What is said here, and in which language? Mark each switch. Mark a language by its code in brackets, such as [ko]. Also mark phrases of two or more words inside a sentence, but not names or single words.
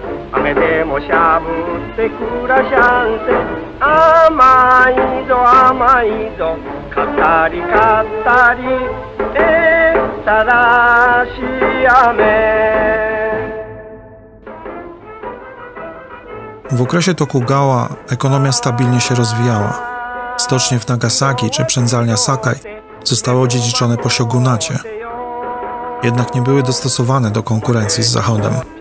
[ja] 雨でもしゃぶって暮らしゃんせ甘いぞ甘いぞ語り語りたらし雨。 [pl] W okresie Tokugawa ekonomia stabilnie się rozwijała. Stocznie w Nagasaki czy przędzalnia Sakai zostały odziedziczone po szogunacie. Jednak nie były dostosowane do konkurencji z Zachodem.